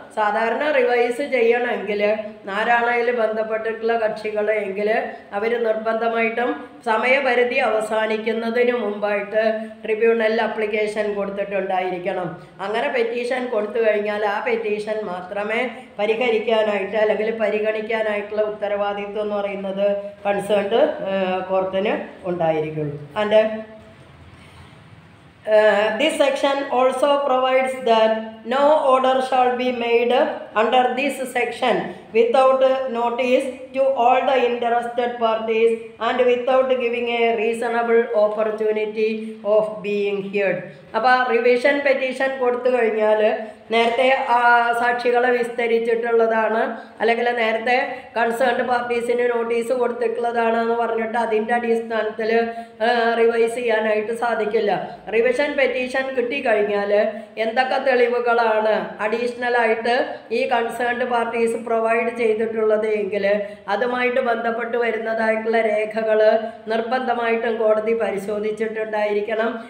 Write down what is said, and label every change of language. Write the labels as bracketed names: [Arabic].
[Malayalam] സാധാരണ റിവൈസ് ചെയ്യണമെങ്കിൽ ആരാണെങ്കിലും ബന്ധപ്പെട്ടിട്ടുള്ള കക്ഷികളെങ്കിൽ അവർ നിർബന്ധമായിട്ടും സമയപരിധി അവസാനിക്കുന്നതിന് മുമ്പായിട്ട് ട്രിബ്യൂണലിൽ അപ്ലിക്കേഷൻ കൊടുത്തിട്ടുണ്ടായിരിക്കണം. അങ്ങനെ പെറ്റീഷൻ കൊടുത്തു കഴിഞ്ഞാൽ ആ പെറ്റീഷൻ മാത്രമേ പരിഹരിക്കാനായിട്ട് അല്ലെങ്കിൽ പരിഗണിക്കാനായിട്ടുള്ള ഉത്തരവാദിത്വം എന്ന് പറയുന്നത് concerned കോർട്ടിന് ഉണ്ടായിരിക്കുള്ളൂ. [English] And this section also provides that no order shall be made under this section without notice to all the interested parties and without giving a reasonable opportunity of being heard. [Malayalam] അപ്പോൾ revision petition കൊടുത്തു കഴിഞ്ഞാൽ നേരത്തെ സാക്ഷികളെ വിസ്തരിച്ചിട്ടുള്ളതാണ് അല്ലെങ്കിൽ നേരത്തെ concerned പാർട്ടീസിന് notice കൊടുത്തിട്ടുള്ളതാണ് എന്ന് പറഞ്ഞിട്ട് അതിൻ്റെ അടിസ്ഥാനത്തിൽ റിവൈസ് ചെയ്യാനായിട്ട് സാധിക്കില്ല. റിവിഷൻ പെറ്റീഷൻ കിട്ടിക്കഴിഞ്ഞാൽ എന്തൊക്കെ തെളിവുകളാണ് അഡീഷണലായിട്ട് ഈ കൺസേൺഡ് പാർട്ടീസ് പ്രൊവൈഡ് ചെയ്തിട്ടുള്ളത് എങ്കിൽ അതുമായിട്ട് ബന്ധപ്പെട്ട് വരുന്നതായിട്ടുള്ള രേഖകൾ നിർബന്ധമായിട്ടും കോടതി പരിശോധിച്ചിട്ടുണ്ടായിരിക്കണം.